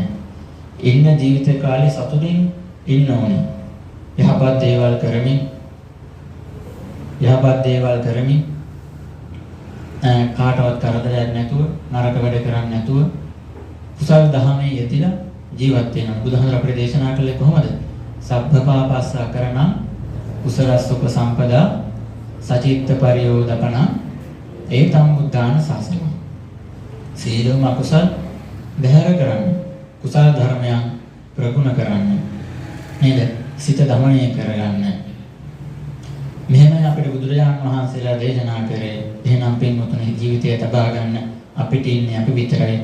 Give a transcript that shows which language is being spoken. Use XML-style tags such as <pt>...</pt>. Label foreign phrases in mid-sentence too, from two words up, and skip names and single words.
<si>ඉන්න ජීවිත කාලේ සතුටින් ඉන්න ඕනේ. යහපත් දේවල් කරමින් කාටවත් කරදරයක් නැතුව නරක වැඩ කරන්නේ නැතුව කුසල් දහමේ යෙදিলা ජීවත් වෙනවා. බුදුහාමර අපිට දේශනා කළේ කොහොමද?</si> <pi>සබ්බපාපස්ස කරණං කුසලස්සුප සම්පදා සචිත්ත පරියෝදපන ඒතම් බුද්ධාන ශාසනං.</pi> <si>සීලම අකුසල් බැහැර කරන්න. කුසල ධර්මයන් ප්‍රගුණ කරන්න. නේද? සිත දමනය කරගන්න. මෙහෙමයි අපිට බුදුරජාණන් වහන්සේලා දේශනා කරේ. එහෙනම් පින්වතුනි ජීවිතය තබා ගන්න අපිට ඉන්නේ අපි විතරයි.</si>